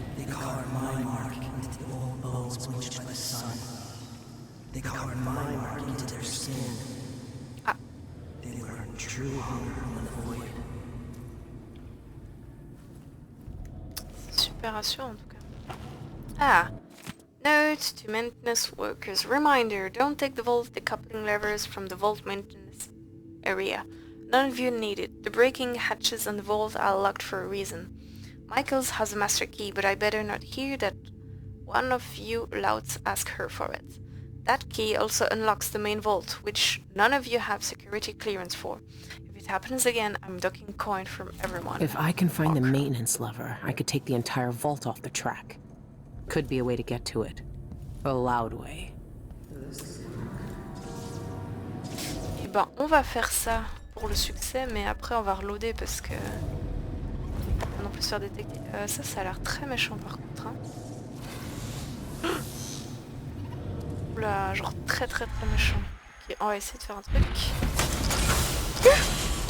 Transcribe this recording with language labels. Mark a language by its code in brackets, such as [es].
[en] They carved my mark into the old bones bleached by the sun. They carved my mark into their skin. Ah. They learned true hunger from the void. [fr] C'est super rassurant en tout cas. Ah. [en] Note to maintenance workers. Reminder, don't take the vault decoupling levers from the vault maintenance area. None of you need it. The braking hatches on the vault are locked for a reason. Michaels has a master key, but I better not hear that one of you louts ask her for it. That key also unlocks the main vault, which none of you have security clearance for. If it happens again, I'm ducking coin from everyone. If I can find the maintenance lever, I could take the entire vault off the track. Could be a way to get to it. A loud way. [fr] Eh ben, on va faire ça pour le succès, mais après on va reloader parce que... On peut se faire détecter. Ça a l'air très méchant par contre. Hein. Oula, genre très méchant. Ok, on va essayer de faire un truc.